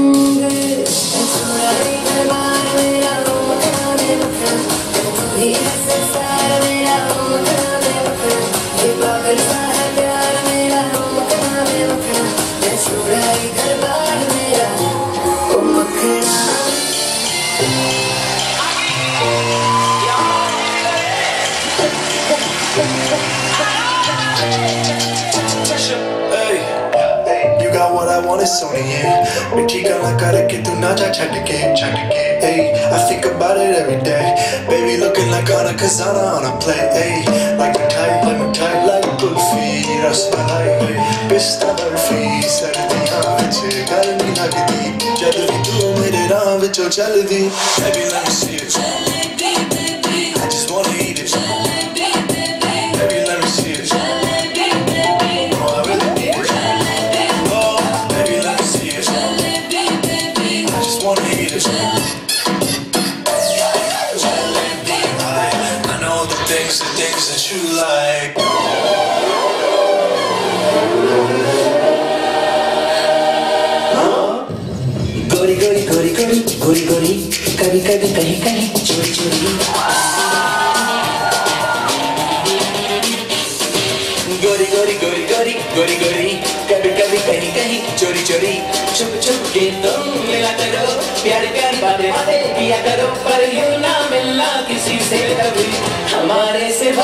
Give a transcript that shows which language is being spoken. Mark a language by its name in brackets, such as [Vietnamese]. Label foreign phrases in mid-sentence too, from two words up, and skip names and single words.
[Hindi] मेरा संसार मेरा पागल सा है प्यार मेरा घर बार मेरा ओ मखना [English] You got what I want is Sonia [Hindi] मिठी गाना करके तू ना जा छट के [English] hey I think about it every day baby looking like Anna Kazana on a play hey like me tight like [Hindi] कुल्फी रसमलाई पिस्ता [Punjabi] ਬਰਫ਼ੀ ਸਰਦੀਆਂ ਵਿੱਚ ਗਰਮੀ ਲੱਗਦੀ ਜਦ ਵੀ ਤੂ ਮੇਰੇ ਰਾਹ ਵਿੱਚੋਂ ਚੱਲਦੀ [English] baby let me see it I just wanna eat it baby let me see it oh I really need it oh baby let me see it I just wanna eat it I know the things that you like [Hindi] गोरी गोरी गोरी गोरी गोरी गोरी कभी कभी कहीं कहीं चोरी चोरी गोरी गोरी गोरी गोरी गोरी गोरी कभी कभी कहीं कहीं चोरी चोरी छुप छुप के तुम मिला करो प्यार प्यारी बातें किया करो पर यूं ना मिलना किसी से कभी हमारे सिवा